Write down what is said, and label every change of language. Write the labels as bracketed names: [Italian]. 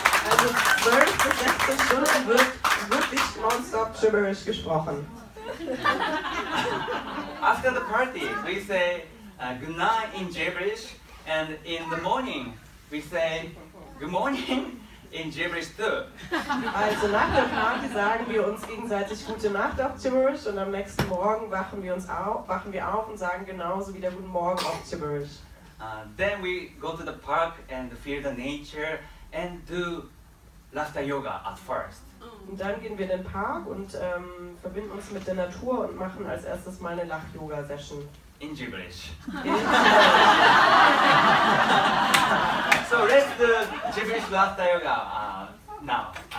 [German] Also 12 bis 16 Stunden wird wirklich nonstop Gibberish gesprochen. [English] After the party, we say good night in Gibberish, and in the morning we say good morning in Gibberish too. [German] Also nach der Party sagen wir uns gegenseitig gute Nacht auf Gibberish, und am nächsten Morgen wachen wir auf und sagen genauso wieder guten Morgen auf Gibberish. [English] Then we go to the park and feel the nature and do laughter yoga at first. [German] Und dann gehen wir in den Park und verbinden uns mit der Natur und machen als erstes mal eine Lach-Yoga-Session. in Gibberish. [English] So let's do Gibberish laughter yoga now.